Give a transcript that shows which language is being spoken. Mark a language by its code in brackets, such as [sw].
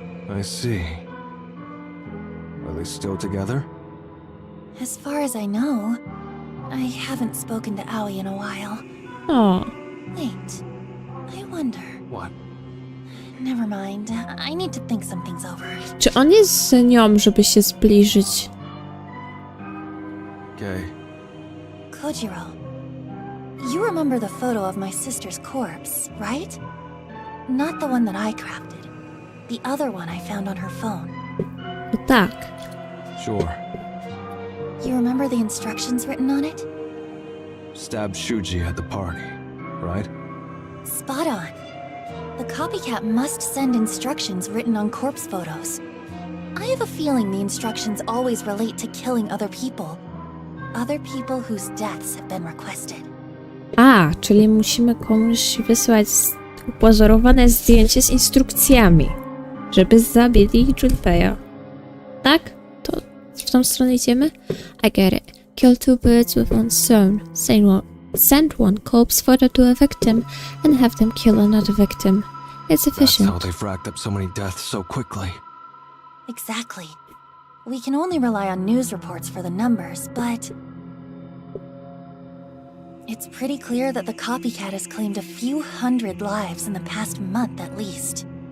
[en] I see. Are they still together? As far as I know, I haven't spoken to Aoi in a while. Oh, Wait, I wonder. What? Never mind. I need to think some things over. [pl] czy on jest z nią, żeby się zbliżyć? [en] Okay. Kojiro, you remember the photo of my sister's corpse, right? Not the one that I crafted. The other one I found on her phone. [pl] No tak. [en] Sure. You remember the instructions written on it? Stab Shuji at the party, right? Spot on. The copycat must send instructions written on corpse photos. I have a feeling the instructions always relate to killing other people. Other people whose deaths have been requested. [pl] Czyli musimy komuś wysłać upozorowane zdjęcie z instrukcjami, żeby zabili Junpeya. Tak? To w tą stronę idziemy? [en] I get it. Kill 2 birds with one stone. Send one corpse photo to a victim and have them kill another victim. It's That's efficient. how they've racked up so many deaths so quickly. Exactly. We can only rely on news reports for the numbers, but it's pretty clear that the copycat has claimed a few hundred lives in the past month at least.